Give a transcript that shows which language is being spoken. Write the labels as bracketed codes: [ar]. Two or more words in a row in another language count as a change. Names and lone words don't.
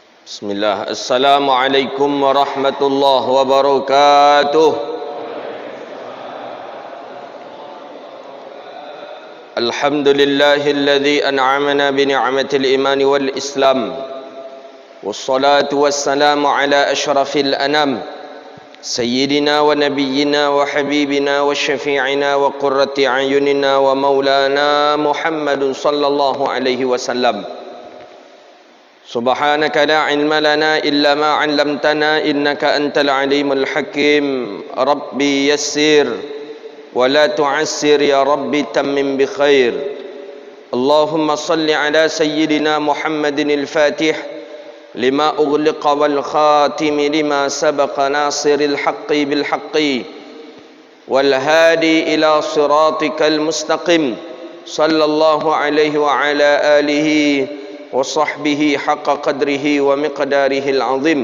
[ar] Bismillah. السلام عليكم ورحمة الله وبركاته. الحمد لله الذي أنعمنا بنعمة الإيمان والإسلام. والصلاة والسلام على أشرف الأنام. سيدنا ونبينا وحبيبنا وشفيعنا وقرة أعيننا ومولانا محمد صلى الله عليه وسلم. سبحانك لا علم لنا إلا ما علمتنا إنك أنت العليم الحكيم. رب يسر ولا تعسر يا رب تمم بالخير. اللهم صل على سيدنا محمد الفاتح لما أغلق والخاتم لما سبق ناصر الحق بالحق والهادي إلى صراطك المستقيم صلى الله عليه وعلى آله وصحبه حق قدره ومقداره العظيم.